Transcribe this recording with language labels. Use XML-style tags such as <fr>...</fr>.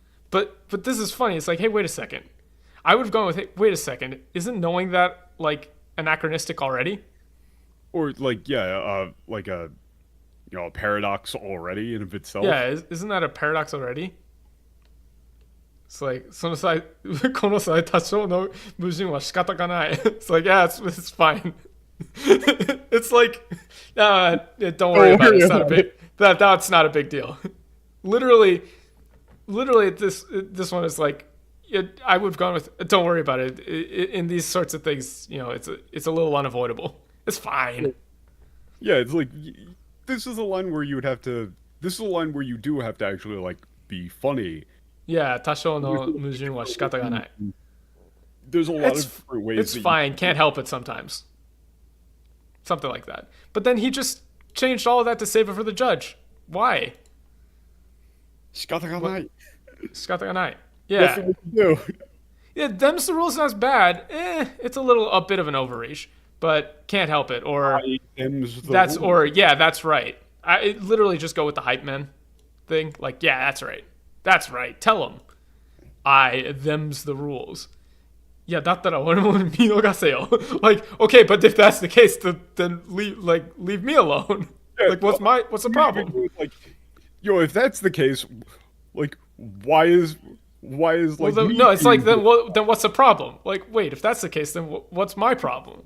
<en>But this is funny. It's like, hey, wait a second. I would have gone with, hey, wait a second. Isn't knowing that like anachronistic already? Or like like a a paradox already in of itself. Yeah, isn't that a paradox already? It's like</en> <ja>その際この際多少の矛盾は仕方がない.</ja> <en>It's like it's fine. It's like don't worry about it. It's not a big that's not a big deal. Literally this one is like I would have gone with don't worry about it. In these sorts of things, it's a little unavoidable. It's fine. Yeah, it's like this is a line where you do have to actually like be funny.</en> <ja>Yeah, 多少の矛盾は仕方がない.</ja> <en>There's a lot of different ways. It's fine. Can't help it sometimes. Something like that. But then he just changed all of that to save it for the judge. Why?</en> <ja>仕方がない. 仕方がない.Yeah.</ja> <en>That's what you do. Yeah, them's the rules, not bad. It's a bit of an overreach, but can't help it. Or that's right. I literally just go with the hype man thing. Like, yeah, that's right. That's right. Tell them. Them's the rules.</en> <ja>Yeah, だったら俺も見逃せよ.</ja> <en>Like, okay, but if that's the case, then leave me alone. Yeah, like, what's the problem? Like, if that's the case, like, why is like? Well, no, it's like then what's the problem? Like, wait, if that's the case, then what's my problem?</en>